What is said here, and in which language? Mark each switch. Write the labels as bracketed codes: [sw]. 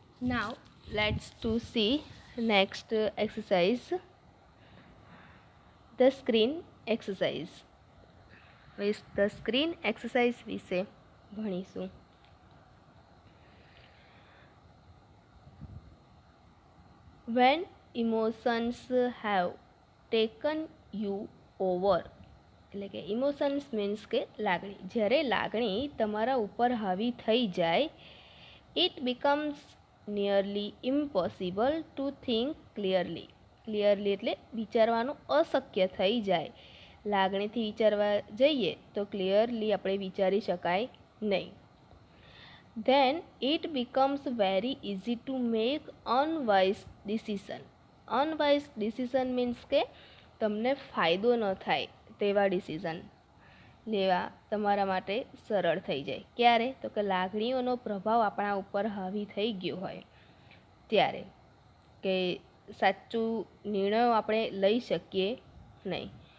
[en] Now let's to see next exercise, the screen exercise. With the screen exercise [gu] વિશે ભણીશું. [en] When emotions have taken you over, [gu] એટલે કે emotions means કે લાગણી. જ્યારે લાગણી તમારા ઉપર હાવી થઈ જાય, [en] it becomes nearly impossible to think clearly. [gu] Clearly એટલે વિચારવાનું અશક્ય થઈ જાય. લાગણીથી વિચારવા જઈએ તો ક્લિયરલી આપણે વિચારી શકાય નહીં. [en] Then it becomes very easy to make unwise decision. Unwise decision means [gu] કે તમને ફાયદો ન થાય તેવા ડિસિઝન લેવા તમારા માટે સરળ થઈ જાય. ક્યારે? તો કે લાગણીઓનો પ્રભાવ આપણા ઉપર હાવી થઈ ગયો હોય ત્યારે, કે સાચું નિર્ણયો આપણે લઈ શકીએ નહીં.